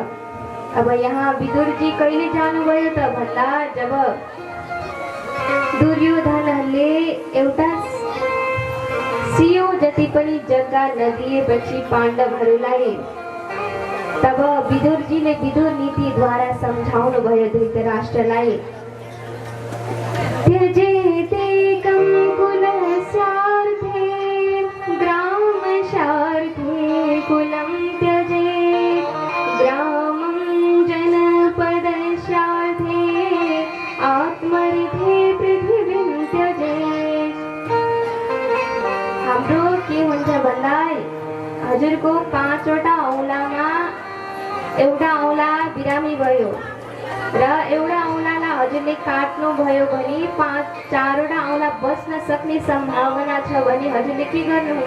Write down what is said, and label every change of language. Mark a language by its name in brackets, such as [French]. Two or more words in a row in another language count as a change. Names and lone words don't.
[Nepali] अब यहाँ विदुर जी कहिले जानुभयो त भन्दा जब दुर्योधनले एउटा सियो जति पनि जग्गा नदिएपछि पाण्डवहरूलाई तब विदुरजीले विदुर नीतिद्वारा सम्झाउनु भयो धृतराष्ट्रलाई। [Sanskrit] त्यजेतेकं कुलस्यार्थे ग्रामशार्थे कुलं त्यजेत् ग्रामं जनपदशार्थे आत्मर्थे पृथ्वीं त्यजेत्। [Nepali] हाम्रो के हुन्छ भन्दा हजुरको 5 वटा औँलामा एउटा औँला बिरामी भयो र एउटा औँलालाई हजुरले काट्नु भयो भने 4 वटा औँला बस्न सक्ने सम्भावना छ भने हजुरले के गर्नुहुन्छ?